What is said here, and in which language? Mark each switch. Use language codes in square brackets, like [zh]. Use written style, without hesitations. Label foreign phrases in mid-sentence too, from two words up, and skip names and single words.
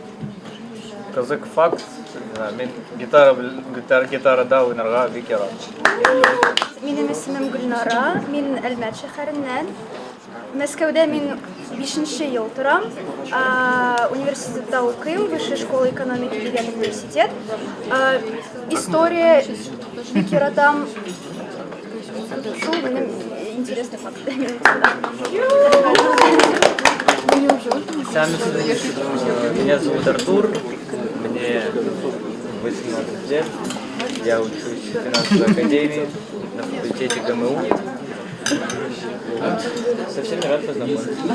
[tt] Кызык факт, мин гитарада уйнарга бик ярат. Минем исемем Гөлнара, мин Әлмәт шәһәреннән. Мәскәүдә мин 5-нче ел торам. Университетта укыйм, Высшая школа экономики дигән университет. История бик яратам. Шул минем интересный факт. [ru] Меня зовут Артур, мне 18 лет, я учусь в финансовой академии на факультете ГМУ. Со всеми рад познакомиться.